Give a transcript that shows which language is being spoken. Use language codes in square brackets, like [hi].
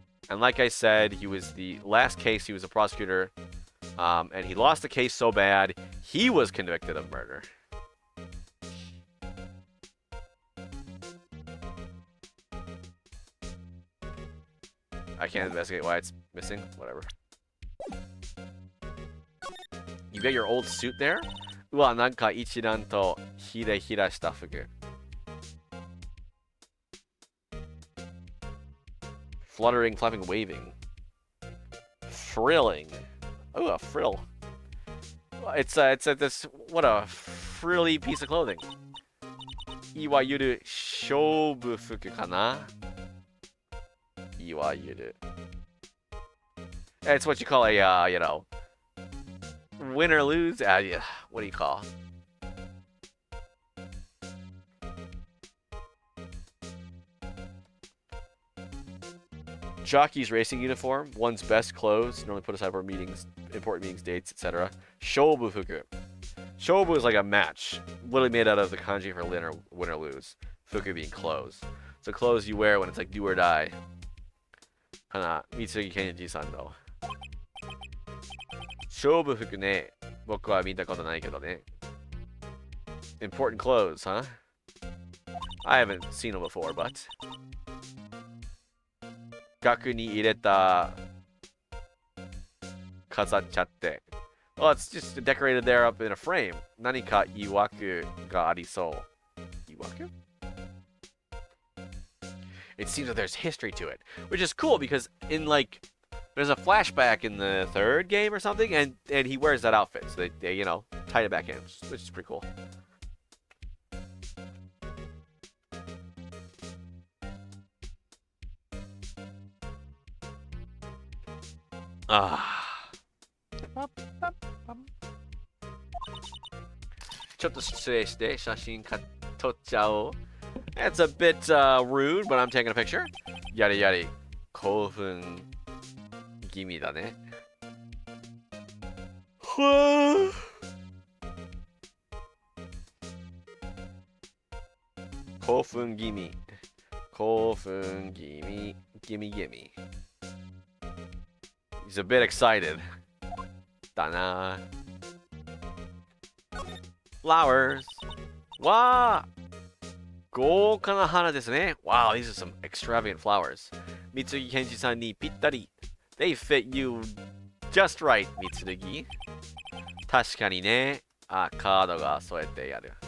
[en] And like I said, he was the last case, he was a prosecutor, and he lost the case so bad, he was convicted of murder. I can't investigate why it's missing. Whatever. You got your old suit there? [ja] うわ、なんか一段とひらひらした服。 [en] Fluttering, flapping, waving. Frilling. Oh, a frill. It's this, what a frilly piece of clothing. [ja] いわゆる勝負服かないわゆる。 [en] It's what you call a, win or lose? Yeah. What do you call? Jockey's racing uniform, one's best clothes, normally put aside for meetings, important meetings, dates, etc. Shobu fuku. Shobu is like a match, literally made out of the kanji for win or lose. Fuku being clothes. So clothes you wear when it's like do or die. Kana, Mitsugi Kenji-san though. [ja] 勝負服ね、僕は見たことないけどね。 [en] Important clothes, huh? I haven't seen them before, but... [ja] 額に入れた飾っちゃって [en] Well, it's just decorated there up in a frame. [ja] 何か曰くがありそう。Iwaku? [en] It seems that there's history to it, which is cool because in like there's a flashback in the third game or something, and he wears that outfit, so they you know tied it back in, which is pretty cool. Ah. [ja] ちょっと失礼して写真撮っちゃおう。 [en] That's a bit rude, but I'm taking a picture. [ja] やれやれ。興奮気味だね。はぁ。興奮気味。興奮気味。 [en] gimme gimme. He's a bit excited. [ja] だな。 [en] Flowers. [ja] わー。豪華な花ですね。 [en] Wow, these are some extravagant flowers. [ja] 三木健二さんにぴったり。 [en] They fit you just right, 三木。 [ja] 確かにね。あ、カードが添えてやる。